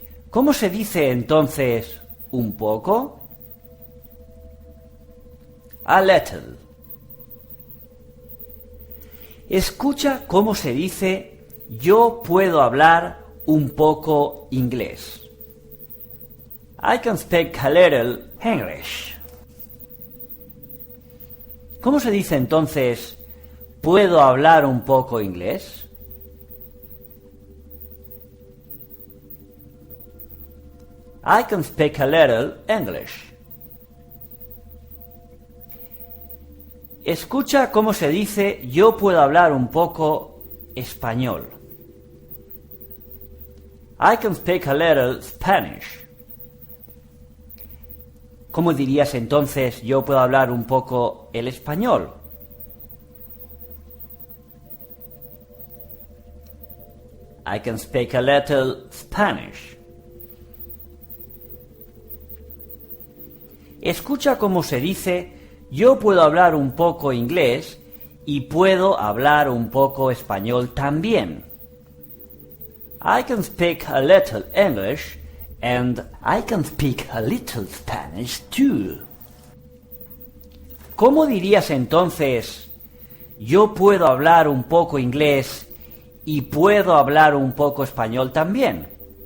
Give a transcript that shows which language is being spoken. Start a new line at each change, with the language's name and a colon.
Spanish: ¿Cómo se dice entonces un poco?
English: A little.
Spanish: Escucha cómo se dice yo puedo hablar un poco inglés.
English: I can speak a little English.
Spanish: ¿Cómo se dice entonces puedo hablar un poco inglés?
English: I can speak a little English.
Spanish: Escucha cómo se dice yo puedo hablar un poco español.
English: I can speak a little Spanish.
Spanish: ¿Cómo dirías entonces yo puedo hablar un poco el español?
English: I can speak a little Spanish.
Spanish: Escucha cómo se dice yo puedo hablar un poco inglés y puedo hablar un poco español también.
English: I can speak a little English and I can speak a little Spanish too.
Spanish: ¿Cómo dirías entonces yo puedo hablar un poco inglés y puedo hablar un poco español también?